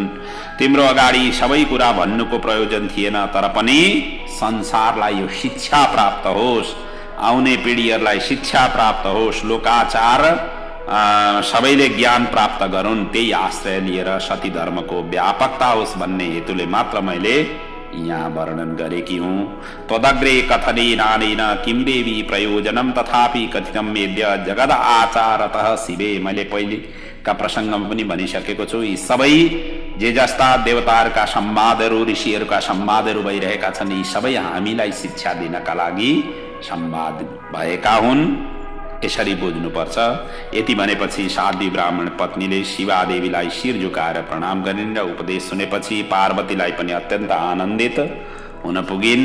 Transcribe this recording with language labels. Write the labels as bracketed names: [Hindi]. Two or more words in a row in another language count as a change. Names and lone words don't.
[Nepali] तिम्रो अगाडि सबै कुरा भन्नुको प्रयोजन थिएन, तर पनि संसारलाई यो शिक्षा प्राप्त होस्, आउने पिँढीहरूलाई शिक्षा प्राप्त होस्, लोकाचार सबैले ज्ञान प्राप्त गरून्, त्यही आश्रय लिएर सती धर्मको व्यापकता होस् भन्ने हेतुले मात्र मैले यहाँ वर्णन गरेकी हुँ। [Sanskrit] त्वदग्रे कथने नानेन किम देवी प्रयोजनम तथापि कथितम वेद्य जगद आचारतः शिवे। [Nepali] मैले पहिलेका प्रसङ्गमा पनि भनिसकेको छु, यी सबै जे जस्ता देवताहरूका संवादहरू ऋषिहरूका संवादहरू भइरहेका छन्, यी सबै हामीलाई शिक्षा दिनका लागि संवाद भएका हुन्। यसरी बुझ्नुपर्छ। यति भनेपछि साध्वी ब्राह्मण पत्नीले शिवादेवीलाई शिर झुकाएर प्रणाम गरिन् र उपदेश सुनेपछि पार्वतीलाई पनि अत्यन्त आनन्दित हुन पुगिन्।